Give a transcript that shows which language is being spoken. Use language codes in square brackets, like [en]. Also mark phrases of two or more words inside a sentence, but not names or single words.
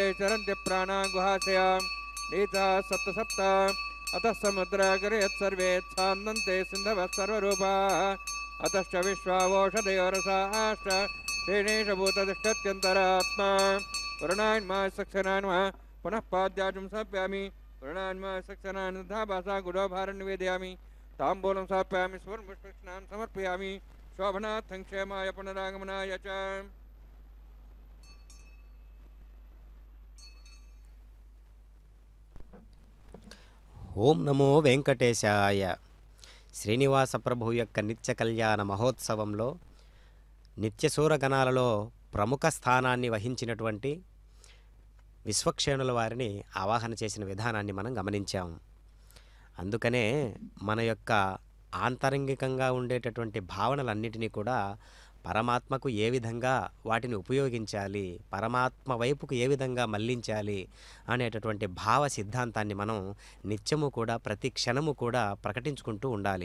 [sa] चरन्ति प्राणा गुहाशयां नीताः सप्त सप्त अतः समुद्रागरे यत्सर्वे छान्दन्ते सिन्धवः सर्वरूपाः अतश्च विश्वावोषधयोरसाश्च तेनेशभूततिष्ठत्यन्तरात्मा वर्णान्मा सक्षरान्मा पुनः पाद्याजं स्थापयामि वर्णान्मा सक्षरान्धा भाषा गुडोभारं निवेदयामि ताम्बूलं स्थापयामि सुवर्णपुष्पस्नानं समर्पयामि शोभनार्थं क्षेमाय पुनरागमनाय च। ఓం నమో వెంకటేశాయ. [te] శ్రీనివాస ప్రభు యొక్క నిత్య కళ్యాణ మహోత్సవంలో నిత్యసూరగణాలలో ప్రముఖ స్థానాన్ని వహించినటువంటి విశ్వక్షేణుల వారిని ఆవాహన చేసిన విధానాన్ని మనం గమనించాము. అందుకనే మన యొక్క ఆంతరంగికంగా ఉండేటటువంటి భావనలన్నిటినీ కూడా పరమాత్మకు ఏ విధంగా వాటిని ఉపయోగించాలి, పరమాత్మ వైపుకు ఏ విధంగా మళ్లించాలి అనేటటువంటి భావ సిద్ధాంతాన్ని మనం నిత్యము కూడా ప్రతి క్షణము కూడా ప్రకటించుకుంటూ ఉండాలి.